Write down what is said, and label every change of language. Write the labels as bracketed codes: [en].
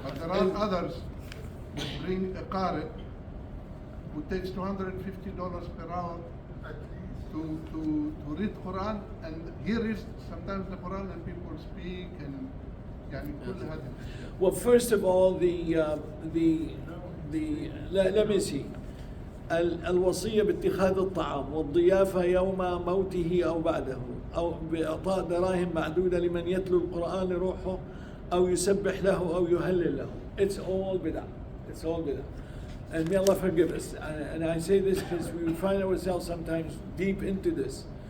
[en] But there are others that bring a qari who takes $250 per hour to read Quran and hear sometimes the Quran, and people speak and [ar] كل هذه الأشياء. [en] Well, first of all, let me see. [ar] الوصية باتخاذ الطعام والضيافة يوم موته أو بعده أو بإعطاء دراهم معدودة لمن يتلو القرآن لروحه أو يسبح له أو يهلل له. [en] It's all bid'ah. It's all bid'ah. And may Allah forgive us. And I say this because we find ourselves sometimes deep into this.